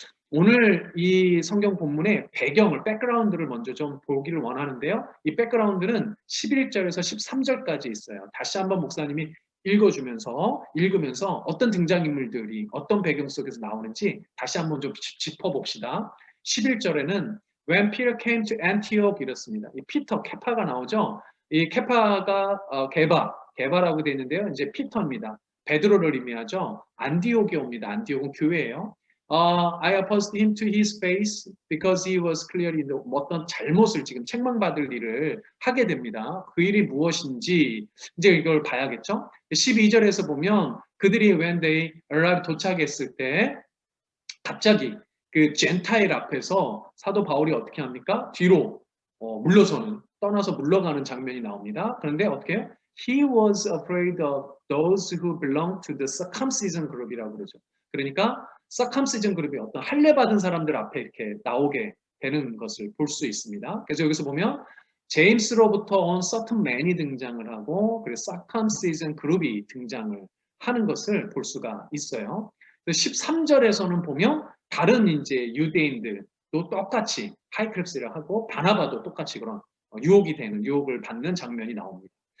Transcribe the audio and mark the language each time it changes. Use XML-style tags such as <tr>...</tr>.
<ko>오늘 이 성경 본문의 배경을, 백그라운드를 먼저 좀 보기를 원하는데요. 이 백그라운드는 11절에서 13절까지 있어요. 다시 한번 목사님이 읽으면서 어떤 등장인물들이 어떤 배경 속에서 나오는지 다시 한번 좀 짚어봅시다. 11절에는 When Peter came to Antioch 이렇습니다. 이 피터, 케파가 나오죠. 이 케파가 게바라고 되어 있는데요. 이제 피터입니다. 베드로를 의미하죠. 안디옥에 옵니다. 안디옥은 교회예요.</ko> <en>I opposed him to his face because he was clearly 어떤 잘못을, 지금 책망받을 일을 하게 됩니다.</en> <ko>그 일이 무엇인지 이제 이걸 봐야겠죠. 12절에서 보면 그들이 when they arrived, 도착했을 때 갑자기 그 젠타일 앞에서 사도 바울이 어떻게 합니까? 뒤로 떠나서 물러가는 장면이 나옵니다. 그런데 어떻게 해요?</ko> <en>He was afraid of those who belong to the circumcision group 이라고 그러죠.</en> <ko>그러니까 circumcision 그룹이 어떤 할례 받은 사람들 앞에 이렇게 나오게 되는 것을 볼 수 있습니다. 그래서 여기서 보면 제임스로부터 온 certain man이 등장을 하고, 그리고 circumcision 그룹이 등장을 하는 것을 볼 수가 있어요. 13절에서는 보면 다른 이제 유대인들도 똑같이 하이크랩스를 하고 바나바도 똑같이 그런 유혹을 받는 장면이 나옵니다.</ko>